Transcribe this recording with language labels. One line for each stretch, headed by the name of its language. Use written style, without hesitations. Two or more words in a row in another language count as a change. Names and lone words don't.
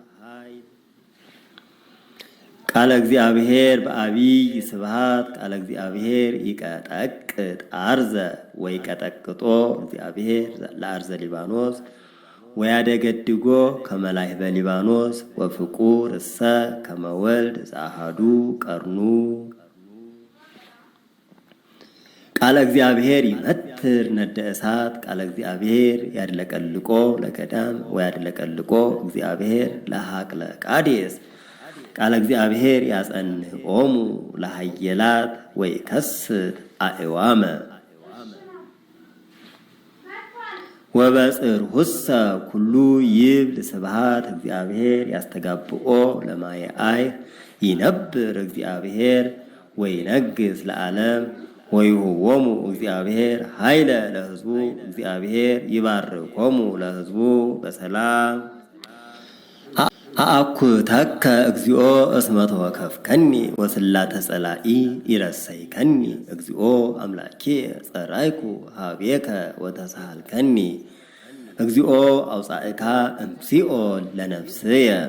Geez: ቃለ እግዚአብሔር በአቢይ ስብሃት ቃለ እግዚአብሔር ይቀጠቅጥ አርዘ ወይቀጠቅጦ እግዚአብሔር ለአርዘ ሊባኖስ ወያደገድጎ ከመላይህ በሊባኖስ ወፍቁር እሰ ከመወልድ ዘአሐዱ ቀርኑ። ቃለ እግዚአብሔር ይመትር ነደ እሳት ቃለ እግዚአብሔር ያድለቀልቆ ለገዳም ወያድለቀልቆ እግዚአብሔር ለሐቅለ ቃዴስ ቃለ እግዚአብሔር ያጸንዖሙ ለሃየላት ወይከስት አዕዋመ ወበጽርሁሰ ኩሉ ይብል ስብሃት እግዚአብሔር ያስተጋብኦ ለማየአይ ይነብር እግዚአብሔር ወይነግስ ለዓለም ወይሁቦሙ እግዚአብሔር ኃይለ ለሕዝቡ እግዚአብሔር ይባርኮሙ ለሕዝቡ በሰላም። አአኩተከ እግዚኦ እስመ ተወከፍከኒ ወስላተ ጸላኢ ይረሰይከኒ እግዚኦ አምላኬ ጸራይኩ ሀቤከ ወተሳሃልከኒ እግዚኦ አውፃእካ እምሲኦል ለነፍስየ